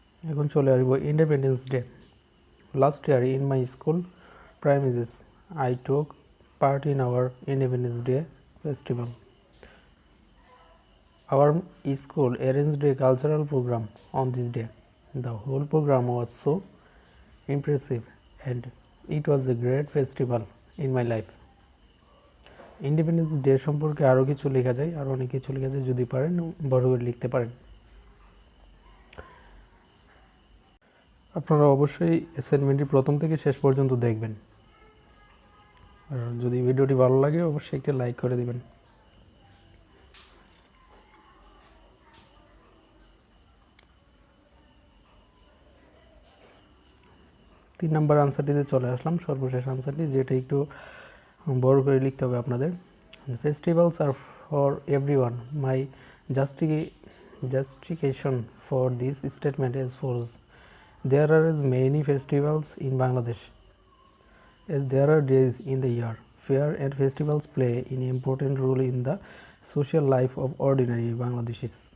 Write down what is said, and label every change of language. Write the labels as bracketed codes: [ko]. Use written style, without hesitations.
[bn] এখন চলে আসবো [en] Independence Day. Last year in my school premises, I took part in our Independence Day festival. Our school arranged a cultural program on this day. The whole program was so impressive and it was a great festival in my life. [bn] Independence day সম্পর্কে আরও কিছু লেখা যায়, আর অনেক কিছু লেখা যায়, যদি পারেন বড় করে লিখতে পারেন। আপনারা অবশ্যই অ্যাসাইনমেন্টটি প্রথম থেকে শেষ পর্যন্ত দেখবেন, আর যদি ভিডিওটি ভালো লাগে অবশ্যই একটা লাইক করে দিবেন। 3 নম্বর আনসারটিতে চলে আসলাম, সর্বশেষ আনসারটি, যেটা একটু বড় করে লিখতে হবে আপনাদের। [en] Festivals আর for everyone. My justification for this statement is follows. There are as many festivals in Bangladesh as there are days in the year. Fair and festivals play an important role in the social life of ordinary Bangladeshis.